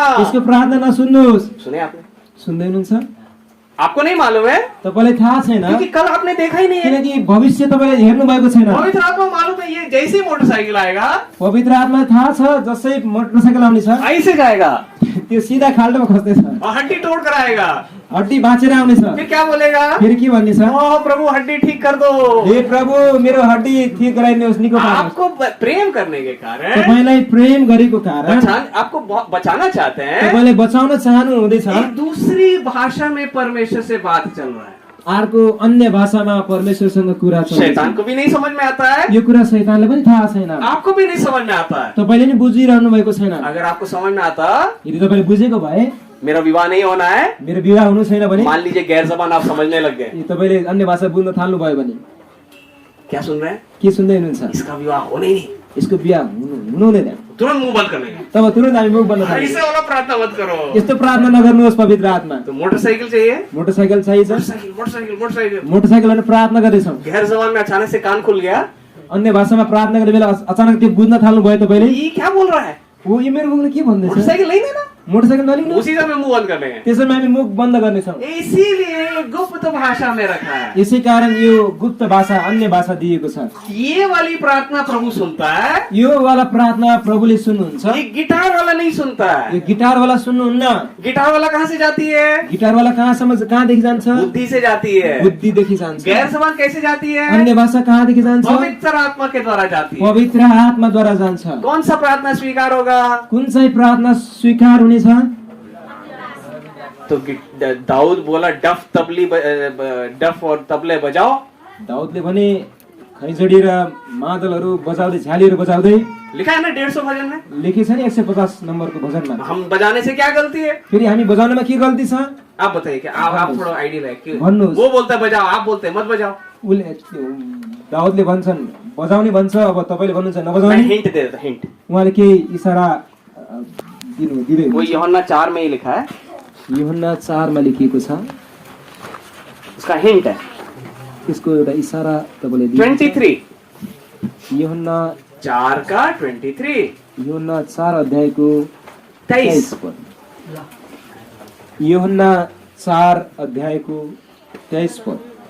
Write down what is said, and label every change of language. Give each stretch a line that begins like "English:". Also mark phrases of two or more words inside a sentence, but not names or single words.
Nepali: यसको प्रार्थना नसुन्नुहोस्।
Hindi: सुने आपने?
Nepali: सुन्दै हुनुहुन्छ?
Hindi: आपको नहीं मालूम है?
Nepali: तपाईँलाई थाहा छैन?
Hindi: क्योंकि कल आपने देखा ही नहीं है।
Nepali: किनकि भविष्य तपाईँले हेर्नु भएको छैन।
Hindi: पवित्र आत्मा मालूम है, ये जैसे मोटरसाइकिल आएगा
Nepali: पवित्र आत्मा थाहा छ जसै मोटरसाइकल आउनेछ
Hindi: ऐसे जाएगा
Nepali: त्यो सिधा खाल्डोमा खस्दैछ।
Hindi: और हड्डी तोड़ कर आएगा।
Nepali: हड्डी बाँचेर आउनेछ।
Hindi: फिर क्या बोलेगा?
Nepali: फेरि के भन्नेछ?
Hindi: ओ प्रभु हड्डी ठीक कर दो।
Nepali: हे प्रभु मेरो हड्डी ठीक गराइदिनुहोस्, निको पार्नुहोस्।
Hindi: आपको प्रेम करने के कारण
Nepali: तपाईलाई प्रेम गरेको कारण
Hindi: आपको बचाना चाहते हैं।
Nepali: तपाईलाई बचाउन चाहनु हुँदैछ।
Hindi: एक दूसरी भाषा में परमेश्वर से बात चल रहा है।
Nepali: अर्को अन्य भाषामा परमेश्वरसँग कुरा छ।
Hindi: शैतान को भी नहीं समझ में आता है।
Nepali: यो कुरा शैतानले पनि थाहा छैन।
Hindi: आपको भी नहीं समझ में आता है।
Nepali: तपाईले नि बुझिरहनु भएको छैन।
Hindi: अगर आपको समझ में आता,
Nepali: यदि तपाईले बुझेको भए
Hindi: मेरा विवाह नहीं होना है,
Nepali: मेरो विवाह हुनु छैन भने,
Hindi: मान लीजिए गैर जबान आप समझने लग गए,
Nepali: तपाईले अन्य भाषा बुझ्न थाल्नु भयो भने
Hindi: क्या सुन रहे हैं?
Nepali: के सुन्दै हुनुहुन्छ?
Hindi: इसका विवाह होना ही नहीं।
Nepali: यसको बिहा हुनु हुँदैन।
Hindi: तुरंत मुंह बंद करने का।
Nepali: तब तुरन्त हामी मुख बन्द गर्छौँ।
Hindi: ऐसे वाला प्रार्थना मत करो।
Nepali: यस्तो प्रार्थना नगर्नुहोस् पवित्र आत्मा।
Hindi: तो मोटरसाइकिल चाहिए?
Nepali: मोटरसाइकल चाहिन्छ।
Hindi: मोटरसाइकिल मोटरसाइकिल मोटरसाइकिल।
Nepali: मोटरसाइकलमा प्रार्थना गर्दैछौँ।
Hindi: गैर जबान में अचानक से कान खुल गया।
Nepali: अन्य भाषामा प्रार्थना गर्ने बेला अचानक त्यो बुझ्न थाल्नु भयो तपाईँले।
Hindi: ये क्या बोल रहा है?
Nepali: हो यो मेरो मुखले के भन्दैछ?
Hindi: मोटरसाइकिल नहीं देना।
Nepali: मोटरसाइकल नलिनु।
Hindi: उसी समय मुंह बंद करने हैं।
Nepali: त्यसैमा हामी मुख बन्द गर्नेछौँ।
Hindi: इसीलिए गुप्त भाषा में रखा है।
Nepali: यसै कारण यो गुप्त भाषा अन्य भाषा दिएको छ।
Hindi: ये वाली प्रार्थना प्रभु सुनता है।
Nepali: यो वाला प्रार्थना प्रभुले सुन्नुहुन्छ।
Hindi: ये गिटार वाला नहीं सुनता है।
Nepali: यो गिटार वाला सुन्नुहुन्न।
Hindi: गिटार वाला कहाँ से जाती है?
Nepali: गिटार वाला कहाँदेखि जान्छ?
Hindi: बुद्धि से जाती है।
Nepali: बुद्धिदेखि जान्छ।
Hindi: गैर जबान कैसे जाती है?
Nepali: अन्य भाषा कहाँदेखि जान्छ?
Hindi: पवित्र आत्मा के द्वारा जाती है।
Nepali: पवित्र आत्माद्वारा जान्छ।
Hindi: कौन सा प्रार्थना स्वीकार होगा?
Nepali: कुन चाहिँ प्रार्थना स्वीकार हुनेछ?
Hindi: तो दाऊद बोला डफ और तबले बजाओ।
Nepali: दाउदले भने खैजडी र मादलहरू बजाउँदै झालीहरू बजाउँदै
Hindi: लिखा है ना 150 भजन में।
Nepali: लेखेको छ नि 150 नम्बरको भजनमा।
Hindi: हम बजाने से क्या गलती है?
Nepali: फेरि हामी बजाउनमा के गल्ती छ?
Hindi: आप बताइए क्या? आप थोड़ा आइडिया है कि
Nepali: भन्नुहोस्।
Hindi: वो बोलता है बजाओ, आप बोलते हैं मत बजाओ।
Nepali: उसले दाउदले भन्छन् बजाउने भन्छ, अब तपाईले भन्नुहुन्छ
Hindi: मैं
Nepali: नबजाउने।
Hindi: हिंट दे देता, हिंट।
Nepali: उहाँले के इशारा दिँदै
Hindi: वो यूहन्ना 4 में ही लिखा है।
Nepali: यूहन्ना 4 मा लेखिएको छ।
Hindi: उसका हिंट है
Nepali: त्यसको एउटा इशारा तपाईले दिनु। 23 यूहन्ना
Hindi: 4 का 23
Nepali: यूहन्ना 4 अध्यायको 23 पद। यूहन्ना 4 अध्यायको 23 पद।